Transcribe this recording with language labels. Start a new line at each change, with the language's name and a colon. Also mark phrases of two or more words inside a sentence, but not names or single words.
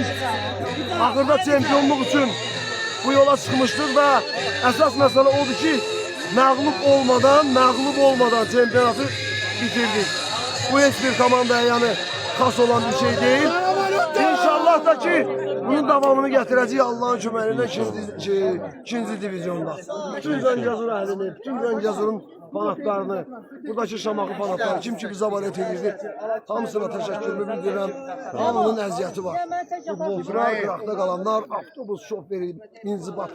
Turkish: Ahırda çempionluk için bu yola çıkmıştık ve esas mesele odur ki mağlup olmadan çempionatı bitirdik. Bu hiçbir komandaya yani kas olan bir şey değil. İnşallah da ki bunun devamını getireceğiz Allah'ın köməklə ikinci divizyonda.
Azerbaijani: Bütün Zəngəzur əhlini, bütün Zəngəzurun fanatlarını, buradaki Şamaxı fanatları, kim ki bize abalet edirdi, hamısına teşekkürümü bildirirəm. Hamının əziyyəti var. Futbolcular, qıraqda qalanlar, avtobus şoförü, inzibat.